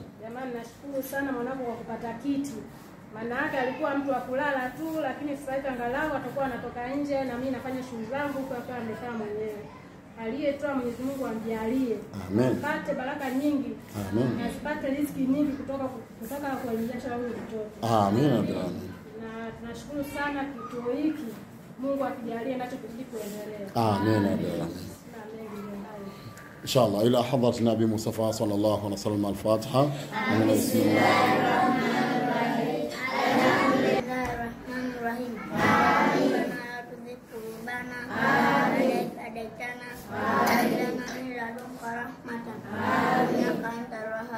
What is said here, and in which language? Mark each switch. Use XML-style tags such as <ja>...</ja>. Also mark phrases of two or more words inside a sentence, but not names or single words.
<sw>Jamani, nashukuru sana mwanangu kwa kupata kiti. Maana yake alikuwa mtu wa kulala tu, lakini sasa hivi angalau atakuwa anatoka nje na mimi nafanya shughuli zangu kwa sababu amekaa mwenyewe. Aliyetoa Mwenyezi Mungu amjalie. Amen. Apate baraka nyingi. Amen. Asipate riziki nyingi kutoka kwa biashara huyo mtoto. Amen. na tunashukuru sana kituo hiki. Mungu akijalie nacho kizidi kuendelea.</sw> <ar>Amen. إن شاء الله. إلى حضرة النبي مصطفى صلى الله عليه وسلم الفاتحة. بسم الله الرحمن الرحيم. الحمد لله الرحمن الرحيم. ربنا لا تزغ قلوبنا بعد إذ هديتنا وهب لنا من لدنك رحمة إنك أنت الوهاب.</ar>